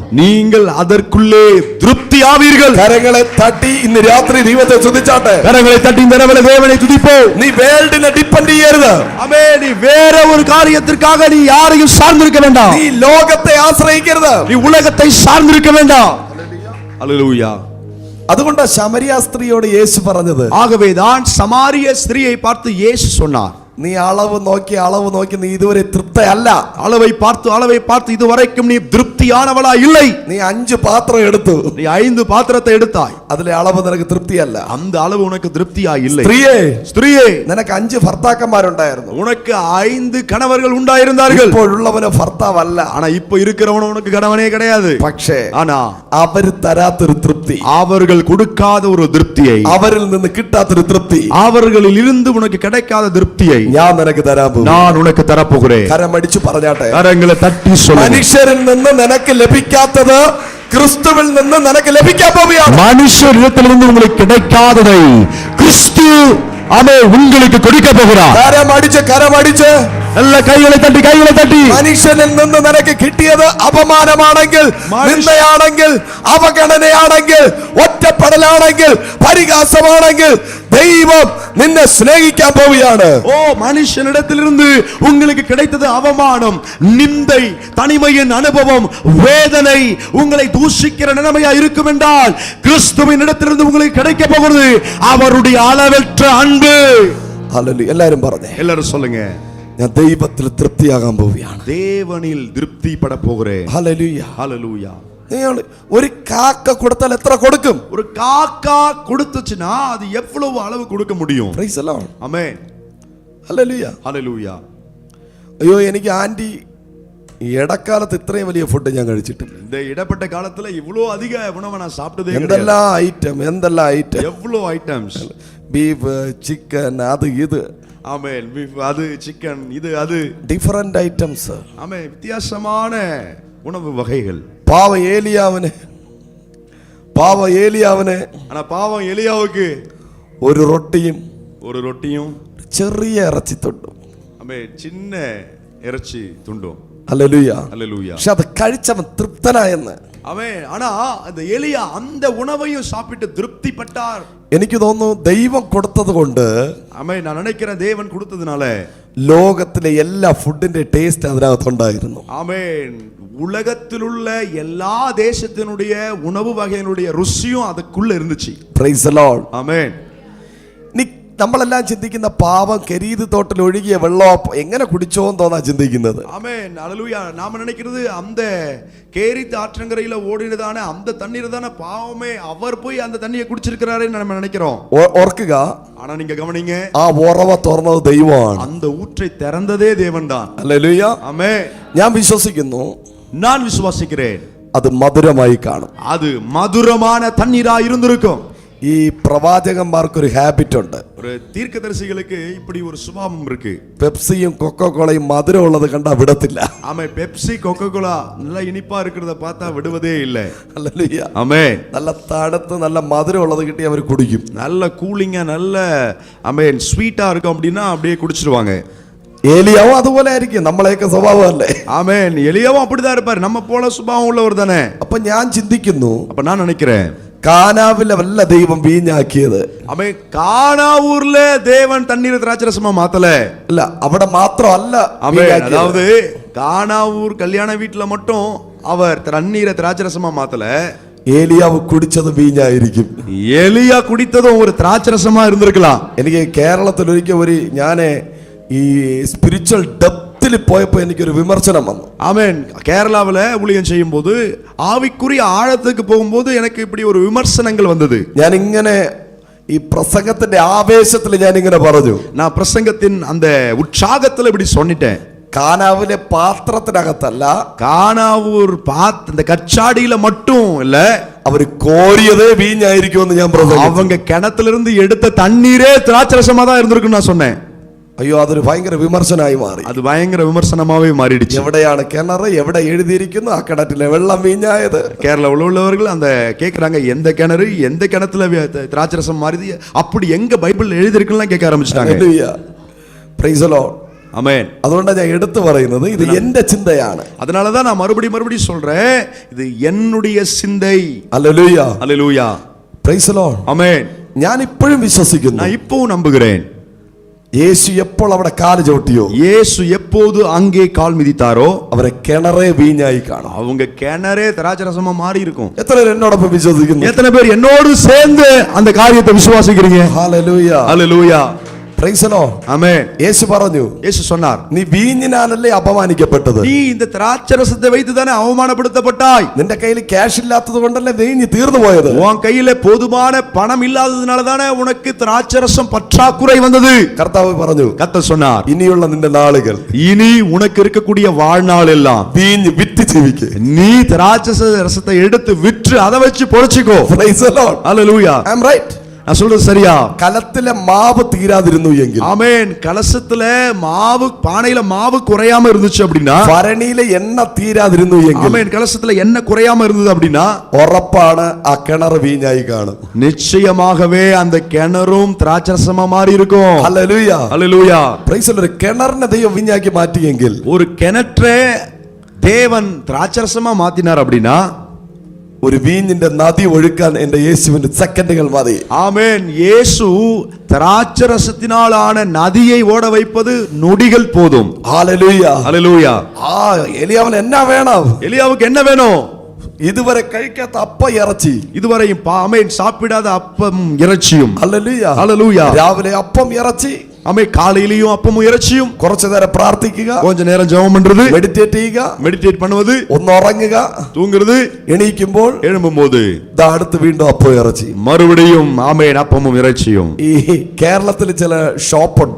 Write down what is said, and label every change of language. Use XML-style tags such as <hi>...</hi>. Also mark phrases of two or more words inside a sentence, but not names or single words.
<ta>நீங்கள் அதற்குள்ளே திருப்தி ஆவீர்கள்.</ta> <ml>കരങ്ങളെ തട്ടി ഇന്ന് രാത്രി ദൈവത്തെ സ്തുതിച്ചാട്ടെ.</ml> <ta>கரங்களை தட்டி இந்த இரவிலே தேவனை துதிப்போம்.</ta> <ml>നീ</ml> <en>world depend</en> <ml>ചെയ്യരുത്.</ml> <ta>ஆமென். நீ வேற ஒரு காரியத்திற்காக நீ யாரையும் சார்ந்திருக்க வேண்டாம்.</ta> <ml>നീ ലോകത്തെ ആശ്രയിക്കരുത്.</ml> <ta>நீ உலகத்தை சார்ந்திருக்க வேண்டாம். ஹல்லேலூயா.</ta> <ml>അതുകൊണ്ടാ ശമരിയ സ്ത്രീയോട് യേശു പറഞ്ഞത്.</ml> <ta>ஆகவேதான் சமாரிய ஸ்திரியை பார்த்து இயேசு சொன்னார்,</ta> <ml>നീ അളവ് നോക്കി നീ ഇതുവരെ തൃപ്തയല്ല.</ml> <ta>அளவை பார்த்து இதுவரைக்கும் நீ திருப்தியானவளா இல்லை.</ta> <ml>നീ 5 പാത്രം എടുത്തു,</ml> <ta>நீ 5 பாத்திரத்தை எடுத்தாய்.</ta> <ml>അതിലെ അളവ് നിനക്ക് തൃപ്തിയല്ല.</ml> <ta>அந்த அளவு உனக்கு திருப்தியா இல்லை.</ta> <ml>സ്ത്രീയെ നിനക്ക് 5 ഭർത്താക്കന്മാരുണ്ടായിരുന്നു.</ml> <ta>உனக்கு 5 கணவர்கள் உண்டாயிருந்தார்கள்.</ta> <ml>ഇപ്പോഴുള്ളവന് ഭർത്താവല്ല.</ml> <ta>ஆனா இப்ப இருக்கிறவன உனக்கு கணவனே கிடையாது.</ta> <ml>പക്ഷേ</ml> <ta>ஆனா</ta> <ml>അവര് തരാത്തൊരു തൃപ്തി,</ml> <ta>அவர்கள் கொடுக்காத ஒரு திருப்தியை,</ta> <ml>അവരിൽ നിന്ന് കിട്ടാത്തൊരു തൃപ്തി,</ml> <ta>அவர்களில் இருந்து உனக்கு கிடைக்காத திருப்தியை</ta> <ml>ഞാൻ നിനക്ക് തരാൻ പോകും.</ml> <ta>நான் உனக்கு தரப்போகிறேன்.</ta> <ml>കരമടിച്ചു പറഞ്ഞാട്ടെ.</ml> <ta>கரங்களை தட்டி சொல்லு.</ta> <ml>മനുഷ്യരിൽ നിന്ന് നിനക്ക് ലഭിക്കാത്തത് ക്രിസ്തുവിൽ നിന്ന് നിനക്ക് ലഭിക്കാൻ പോവുകയാണ്.</ml> <ta>மனுஷரிடத்திலிருந்து உங்களுக்கு கிடைக்காததை கிறிஸ்து உங்களுக்கு கொடுக்க போகிறார்.</ta> <ml>കരമടിച്ച് എല്ലാ കൈകളെ തട്ടി മനുഷ്യനിൽ നിന്ന് നിനക്ക് കിട്ടിയത് അപമാനമാണെങ്കിൽ, നിന്ദയാണെങ്കിൽ, അവഗണനയാണെങ്കിൽ, ഒറ്റപ്പെടലാണെങ്കിൽ, പരിഹാസമാണെങ്കിൽ, ദൈവം നിന്നെ സ്നേഹിക്കാൻ പോവുകയാണ്.</ml> <ta>ஓ, மனுஷனிடத்திலிருந்து உங்களுக்கு கிடைத்தது அவமானம், நிந்தை, தனிமையின் அனுபவம், வேதனை, உங்களை தூஷிக்கிற நிலைமையா இருக்கும் என்றால் கிறிஸ்துவின் இடத்திலிருந்து உங்களுக்கு கிடைக்க போகிறது அவருடைய அளவற்ற அன்பு.</ta> <ml>ഹല്ലേലൂയ. എല്ലാവരും പറഞ്ഞേ.</ml> <ta>எல்லாரும் சொல்லுங்க,</ta> <ml>ഞാൻ ദൈവത്തിൽ തൃപ്തിയാകാൻ പോവുകയാണ്.</ml> <ta>தேவனில் திருப்திப்பட போகிறேன்.</ta> <ml>ഹല്ലേലൂയ.</ml> <ta>ஹல்லேலூயா.</ta> <ml>ഒരു കാക്ക കൊടുത്താൽ എത്ര കൊടുക്കും?</ml> <ta>ஒரு காக்கா கொடுத்துச்சுனா அது எவ்வளவு அளவு கொடுக்க முடியும்?</ta> <en>praise the Lord.</en> <ta>ஆமென்.</ta> <ml>ഹല്ലേലൂയ.</ml> <ta>ஹல்லேலூயா.</ta> <ml>അയ്യോ, എനിക്ക് ആന്റി ഈ ഇടക്കാലത്ത് ഇത്രയും വലിയ ഫുഡ് ഞാൻ കഴിച്ചിട്ടില്ല.</ml> <ta>இந்த இடப்பட்ட காலத்துல இவ்வளவு அதிக உணவை நான் சாப்பிட்டதே கிடையாது.</ta> <ml>എന്തെല്ലാം ഐറ്റം,</ml> <ta>எவ்வளவு ஐட்டம்ஸ்,</ta> <ml>ബീഫ്, ചിക്കൻ, അത് ഇത്.</ml> <ta>ஆமென். அது சிக்கன், இது அது,</ta> <en>different items.</en> <ta>ஆமென். வித்தியாசமான உணவு வகைகள்.</ta> <ml>പാവം ഏലിയാവിന്</ml> <ta>ஆனா பாவம் எலியாவுக்கு</ta> <ml>ഒരു റൊട്ടിയും ചെറിയ ഇറച്ചിത്തുണ്ടും.</ml> <ta>ஆமென், சின்ன இறைச்சி துண்டும்.</ta> <ml>ഹല്ലേലൂയ.</ml> <ta>ஹல்லேலூயா.</ta> <ml>പക്ഷെ അത് കഴിച്ചവൻ തൃപ്തനായെന്ന്.</ml> <ta>ஆமென். ஆனா அந்த எலியா அந்த உணவையும் சாப்பிட்டு திருப்திப்பட்டார்.</ta> <ml>എനിക്ക് തോന്നുന്നു ദൈവം കൊടുത്തത് കൊണ്ട്,</ml> <ta>ஆமென், நான் நினைக்கிறேன் தேவன் கொடுத்ததுனால</ta> <ml>ലോകത്തിലെ എല്ലാ</ml> <en>food taste</en> <ml>അതിനകത്തുണ്ടായിരുന്നു.</ml> <ta>ஆமென். உலகத்தில் உள்ள எல்லா தேசத்தினுடைய உணவு வகையினுடைய ருசியும் அதுக்குள்ள இருந்துச்சு.</ta> <en>praise the Lord.</en> <ta>ஆமென்.</ta> <ml>നമ്മളെല്ലാം ചിന്തിക്കുന്ന പാവം കരീത് തോട്ടിൽ ഒഴുകിയ വെള്ളം എങ്ങനെ കുടിച്ചോന്ന് തോന്നാ ചിന്തിക്കുന്നത്.</ml> <ta>ஆமென். ஹல்லேலூயா. நாம நினைக்கிறது அந்த கேரித் ஆற்றங்கரையில ஓடினதான அந்த தண்ணீர் தான பாவமே அவர் போய் அந்த தண்ணியை குடிச்சிருக்கிறாருன்னு நம்ம நினைக்கிறோம்.</ta> <ml>ഓർക്കുക,</ml> <ta>ஆனா நீங்க கவனிங்க,</ta> <ml>ആ ഉറവ തുറന്നത് ദൈവമാണ്.</ml> <ta>அந்த ஊற்றை திறந்ததே தேவன் தான்.</ta> <ml>ഹല്ലേലൂയ.</ml> <ta>ஆமென்.</ta> <ml>ഞാൻ വിശ്വസിക്കുന്നു,</ml> <ta>நான் விசுவாசிக்கிறேன்,</ta> <ml>അത് മധുരമായി കാണും.</ml> <ta>அது மதுரமான தண்ணீரா இருந்திருக்கும்.</ta> <ml>ഈ പ്രവാചകന്മാർക്കൊരു ഹാബിറ്റ് ഉണ്ട്.</ml> <ta>ஒரு தீர்க்கதரிசிகளுக்கு இப்படி ஒரு சுபாவம் இருக்கு.</ta> <ml>പെപ്സിയും കൊക്കോകോളയും മധുരമുള്ളത് കണ്ടാ വിടത്തില്ല.</ml> <ta>ஆமே, பெப்சி கொக்கோகோலா நல்லா இனிப்பா இருக்கிறத பார்த்தா விடுவதே இல்லை.</ta> <ml>ഹല്ലേലൂയ.</ml> <ta>ஆமே,</ta> <ml>നല്ല തണുത്ത് നല്ല മധുരമുള്ളത് കിട്ടി അവർ കുടിക്കും.</ml> <ta>நல்ல கூலிங்கா நல்ல ஆமென் ஸ்வீட்டா இருக்கும் அப்படின்னா அப்படியே குடிச்சிடுவாங்க.</ta> <ml>ഏലിയാവും അതുപോലെ ആയിരിക്കും. നമ്മളെയൊക്കെ സ്വഭാവമല്ലേ?</ml> <ta>ஆமென், எலியாவும் அப்படிதான் இருப்பாரு. நம்ம போல சுபாவம் உள்ளவர் தானே.</ta> <ml>അപ്പൊ ഞാൻ ചിന്തിക്കുന്നു,</ml> <ta>அப்ப நான் நினைக்கிறேன்,</ta> <ml>കാനാവിലെ വല്ല ദൈവം വീഞ്ഞാക്കിയത്?</ml> <ta>ஆமென், கானாவூர்ல தேவன் தண்ணீரை திராட்சரசமா மாத்தல.</ta> <ml>അല്ല, അവിടെ മാത്രമല്ല</ml> <ta>ஆமென்,</ta> <ml>വീഞ്ഞാക്കിയത്.</ml> <ta>அதாவது கானாவூர் கல்யாண வீட்டுல மட்டும் அவர் தண்ணீரை திராட்சரசமா மாத்தல.</ta> <ml>ഏലിയാവ് കുടിച്ചത് വീഞ്ഞായിരിക്കും.</ml> <ta>எலியா குடித்ததும் ஒரு திராட்சரசமா இருந்திருக்கலாம்.</ta> <ml>എനിക്ക് കേരളത്തിൽ ഒരിക്കൽ ഞാൻ ഈ</ml> <en>spiritual depth</en> <ml>പോയപ്പോൾ എനിക്കൊരു വിമർശനം വന്നു.</ml> <ta>ஆமென், கேரளாவில் ஊழியம் செய்யும் போது ஆவிக்குரிய ஆழத்துக்கு போகும்போது எனக்கு இப்படி ஒரு விமர்சனங்கள் வந்தது.</ta> <ml>ഞാൻ ഇങ്ങനെ ഈ പ്രസംഗത്തിന്റെ ആവേശത്തിൽ ഞാൻ ഇങ്ങനെ പറഞ്ഞു,</ml> <ta>நான் பிரசங்கத்தின் அந்த உற்சாகத்தில் இப்படி சொன்னிட்டேன்.</ta> <ml>കാനാവിലെ പാത്രത്തിനകത്തല്ല,</ml> <ta>கானாவூர் இந்த கச்சாடியில மட்டும் இல்ல,</ta> <ml>അവർ കോരിയതേ വീഞ്ഞായിരിക്കുമെന്ന് ഞാൻ പ്രസംഗിച്ചു.</ml> <ta>அவங்க கிணத்திலிருந்து எடுத்த தண்ணீரே திராட்சரசமா தான் இருந்திருக்கும் நான் சொன்னேன்.</ta> <ml>അയ്യോ, അതൊരു ഭയങ്കര വിമർശനമായി മാറി.</ml> <ta>அது பயங்கர விமர்சனமாவே மாறிடுச்சு.</ta> <ml>എവിടെയാണ് കിണർ, എവിടെ എഴുതിയിരിക്കുന്നു ആ കിണറ്റിലെ വെള്ളം വീഞ്ഞായത്?</ml> <ta>கேரளாவில் உள்ளவர்கள் அந்த கேட்கறாங்க, எந்த கிணறு எந்த கிணத்துல திராட்சரசம் மாறிது, அப்படி எங்க பைபிள் எழுதிருக்குன்னு கேட்க ஆரம்பிச்சிட்டாங்க.</ta> <en>praise the Lord.</en> <ta>ஆமென்.</ta> <ml>അതുകൊണ്ടാണ് ഞാൻ എടുത്തു പറയുന്നത്, ഇത് എന്റെ ചിന്തയാണ്.</ml> <ta>அதனாலதான் நான் மறுபடியும் சொல்றேன், இது என்னுடைய சிந்தை.</ta> <ml>ഹല്ലേലൂയ,</ml> <ta>ஹல்லேலூயா,</ta> <en>praise the Lord.</en> <ta>ஆமென்.</ta> <ml>ഞാൻ ഇപ്പോഴും വിശ്വസിക്കുന്നു,</ml> <ta>நான் இப்பவும் நம்புகிறேன்,</ta> <ml>യേശു എപ്പോൾ അവിടെ കാല് ചവിട്ടിയോ,</ml> <ta>இயேசு எப்போது அங்கே கால் மிதித்தாரோ</ta> <ml>അവരെ കിണറേ വീഞ്ഞായി കാണും.</ml> <ta>அவங்க கிணறே திராட்சரசமா மாறி இருக்கும்.</ta> <ml>എത്ര പേര് എന്നോടൊപ്പം വിശ്വസിക്കുന്നു?</ml> <ta>எத்தனை பேர் என்னோடு சேர்ந்து அந்த காரியத்தை விசுவாசிக்கிறீங்க?</ta> <ml>ഹല്ലേലൂയ,</ml> <ta>ஹல்லேலூயா,</ta> <en>praise the Lord.</en> <ta>ஆமென்.</ta> <ml>യേശു പറഞ്ഞു,</ml> <ta>இயேசு சொன்னார்,</ta> <ml>നീ വീഞ്ഞിനാലല്ലേ അപമാനിക്കപ്പെട്ടത്?</ml> <ta>நீ இந்த திராட்சரசத்தை வைத்து தானே அவமானப்படுத்தப்பட்டாய்.</ta> <ml>നിന്റെ കയ്യിൽ ക്യാഷ് ഇല്ലാത്തത് കൊണ്ടല്ലേ വീഞ്ഞ് തീർന്നു പോയത്?</ml> <ta>உன் கையில போதுமான பணம் இல்லாததுனால தானே உனக்கு திராட்சரசம் பற்றாக்குறை வந்தது.</ta> <ml>കർത്താവ് പറഞ്ഞു,</ml> <ta>கர்த்தர் சொன்னார்,</ta> <ml>ഇനിയുള്ള നിന്റെ നാളുകൾ</ml> <ta>இனி உனக்கு இருக்கக்கூடிய வாழ்நாள் எல்லாம்</ta> <ml>വീഞ്ഞ് വിറ്റ് ജീവിക്ക്.</ml> <ta>நீ திராட்சை ரசத்தை எடுத்து விற்று அதை வச்சு பொழைச்சிக்கோ.</ta> <en>Praise the Lord.</en> <ta>ஹல்லேலூயா,</ta> <en>I am right.</en> <ta>நான் சொல்றது சரியா?</ta> <ml>കലത്തിലെ മാവ് തീരാതിരുന്നു എങ്കിൽ,</ml> <ta>ஆமென், கலசத்துல மாவு, பானையில மாவு குறையாம இருந்துச்சு அப்படின்னா,</ta> <ml>ഭരണിയിലെ എണ്ണ തീരാതിരുന്നു എങ്കിൽ,</ml> <ta>ஆமென், கலசத்துல எண்ணெய் குறையாம இருந்தது அப்படின்னா,</ta> <ml>ഉറപ്പാണ് ആ കിണർ വീഞ്ഞായി കാണും.</ml> <ta>நிச்சயமாகவே அந்த கிணறும் திராட்சரசமா மாறி இருக்கும்.</ta> <ml>ഹല്ലേലൂയ,</ml> <ta>ஹல்லேலூயா.</ta> <en>praise the Lord.</en> <ml>കിണറിനെ ദൈവം വീഞ്ഞാക്കി മാറ്റിയെങ്കിൽ,</ml> <ta>ஒரு கிணற்றை தேவன் திராட்சரசமா மாத்தினார் அப்படின்னா,</ta> <ml>ഒരു വീഞ്ഞിന്റെ നദി ഒഴുക്കാൻ എന്റെ യേശുവിന്റെ സെക്കൻഡുകൾ മതി.</ml> <ta>ஆமென், இயேசு திராட்சரசத்தினாலான நதியை ஓட வைப்பது நொடிகள் போதும்.</ta> <ml>ഹല്ലേലൂയ,</ml> <ta>ஹல்லேலூயா.</ta> <ml>എലിയാവിന് എന്നാ വേണം?</ml> <ta>எலியாவுக்கு என்ன வேணும்?</ta> <ml>ഇതുവരെ കഴിക്കാത്ത അപ്പ ഇറച്ചി,</ml> <ta>இதுவரையும் ஆமென் சாப்பிடாத அப்பம் இறைச்சியும்.</ta> <ml>ഹല്ലേലൂയ,</ml> <ta>ஹல்லேலூயா.</ta> <ml>രാവിലെ അപ്പം ഇറച്ചി,</ml> <ta>ஆமென், காலையிலயும் அப்பமும் இறைச்சியும்,</ta> <ml>കുറച്ചു നേരം പ്രാർത്ഥിക്കുക,</ml> <ta>கொஞ்ச நேரம் ஜெபம் பண்றது,</ta> <ml>മെഡിറ്റേറ്റ് ചെയ്യുക,</ml> <ta>மெடிடேட் பண்ணுவது,</ta> <ml>ഒന്ന് ഉറങ്ങുക,</ml> <ta>தூங்குறது,</ta> <ml>എണീക്കുമ്പോൾ</ml> <ta>எழும்பும்போது</ta> <ml>ദാ അടുത്ത് വീണ്ടും അപ്പം ഇറച്ചി.</ml> <ta>மறுபடியும் ஆமென் அப்பமும் இறைச்சியும்.</ta> <ml>ഈ കേരളത്തിൽ ചില ഷോപ്പുണ്ട്,</ml>